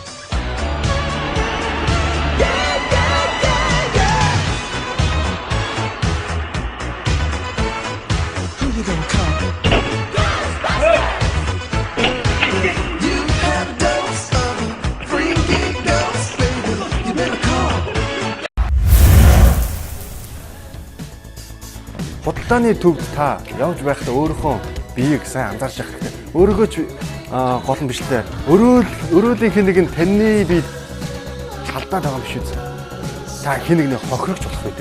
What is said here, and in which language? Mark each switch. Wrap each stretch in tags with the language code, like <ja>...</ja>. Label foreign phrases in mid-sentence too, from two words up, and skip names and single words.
<en>Who you gonna call? You have a dose of a freaky ghost, baby. You better call.</en> <mn>Худалдааны төвд та явж байхдаа өөрийнхөө биеийг сайн анзаарч явах хэрэгтэй. Өөрийгөө ч гол нь биш лээ. Өрөөлийнх нэг нь таны биед талдаад байгаа юм биш үү? Та хин нэгний хохирогч болох үү те?</mn>